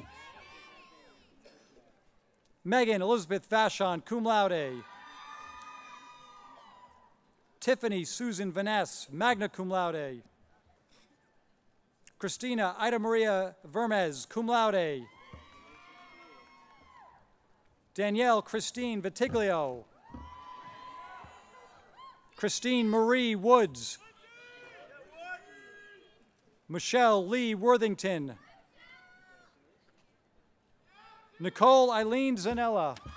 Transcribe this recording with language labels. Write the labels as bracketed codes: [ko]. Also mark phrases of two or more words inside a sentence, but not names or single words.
[en] Megan Elizabeth Vashon, [la] cum laude. [en] Tiffany Susan Vaness, [la] magna cum laude. [en] Christina Ida Maria Vermez, [la] cum laude. [en] Danielle Christine Vitiglio. Christine Marie Woods. Michelle Lee Worthington. Nicole Eileen Zanella.